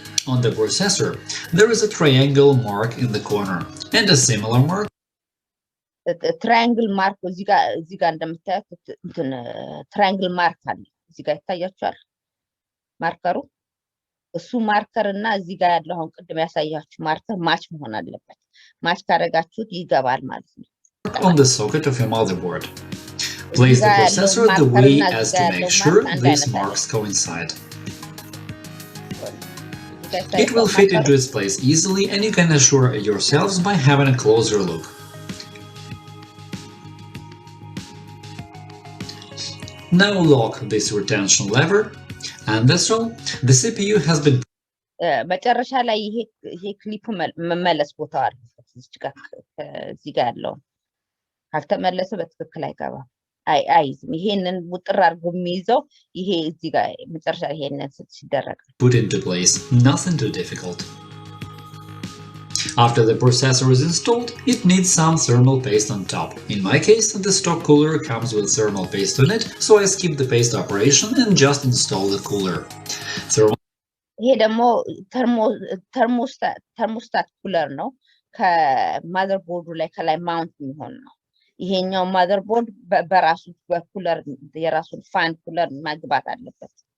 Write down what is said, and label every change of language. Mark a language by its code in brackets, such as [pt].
[en] On the processor, there is a triangle mark in the corner and a similar mark. [am] ትራያንግል ማርክ እዚህ ጋር እንደምታዩት ትራያንግል ማርክ አለ። እዚህ ጋር ይታያችኋል ማርከሩ። እሱ ማርከር እና እዚህ ጋር ያለው አሁን ቅድም ያሳያችሁ ማርከር ማች መሆን አለበት። ማች ካደረጋችሁት ይገባል ማለት ነው። [en] On the socket of your motherboard. Place the processor the way as to make sure these marks coincide. It will fit into its place easily and you can assure yourselves by having a closer look. Now lock this retention lever and that's all. The CPU has been [am] መጨረሻ ላይ ይሄ ክሊፕ መመለስ ቦታው አለበት እዚህ ጋር ያለው ካልተመለሰ በትክክል አይገባም አይዝም ይሄንን ውጥር አድርጎ የሚይዘው ይሄ እዚህ ጋር መጨረሻ ይሄንን ሲደረግ [en] put into place, nothing too difficult. After the processor is installed, it needs some thermal paste on top. In my case, the stock cooler comes with thermal paste on it, so I skip the paste operation and just install the cooler. [am] ይሄ ደግሞ ተርሞስታት ኩለር ነው ከማዘርቦርዱ ላይ ከላይ ማውንት የሚሆን ነው ይሄኛው ማዘርቦርድ በራሱ በኩለር የራሱን ፋን ኩለር ማግባት አለበት